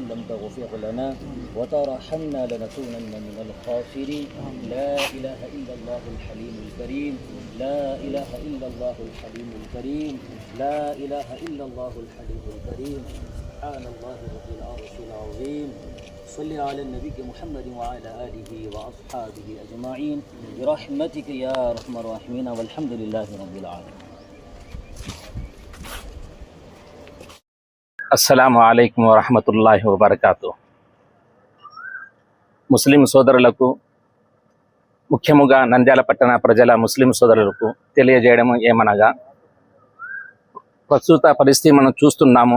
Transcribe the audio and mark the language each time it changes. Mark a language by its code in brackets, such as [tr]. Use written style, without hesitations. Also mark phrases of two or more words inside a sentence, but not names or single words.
[ar] لم تغفر لنا وترحمنا لنكونن من الخاسرين لا إله إلا الله الحليم الكريم لا إله إلا الله الحليم الكريم لا إله إلا الله الحليم الكريم سبحان الله رب العرش العظيم صل على النبي محمد وعلى آله وأصحابه أجمعين برحمتك يا أرحم الراحمين والحمد لله رب العالمين. السلام عليكم ورحمة الله وبركاته. [te] ముస్లిం సోదరులకు, ముఖ్యముగా నంద్యాల పట్టణ ప్రజల ముస్లిం సోదరులకు తెలియజేయడం ఏమనగా, ప్రస్తుత పరిస్థితి మనం చూస్తున్నాము.